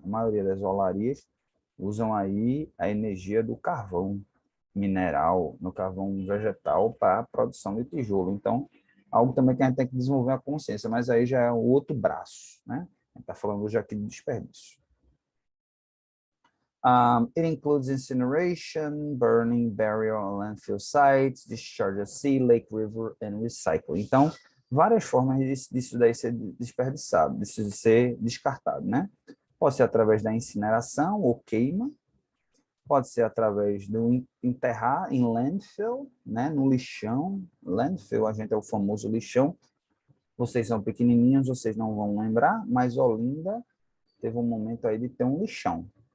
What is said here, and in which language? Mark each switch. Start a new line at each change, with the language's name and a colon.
Portuguese: A maioria das olarias usam aí a energia do carvão mineral, no carvão vegetal para a produção de tijolo. Então, algo também que a gente tem que desenvolver a consciência, mas aí já é um outro braço, né? A gente está falando hoje aqui de desperdício.
English: It includes incineration, burning, burial, landfill sites, discharge at sea, lake, river, and recycling.
Portuguese: Então, várias formas disso daí ser desperdiçado, disso de ser descartado, né? Pode ser através da incineração ou queima, pode ser através do enterrar em landfill, né, no lixão. Landfill, a gente é o famoso lixão. Vocês são pequenininhos, vocês não vão lembrar, mas Olinda teve um momento aí de ter um lixão.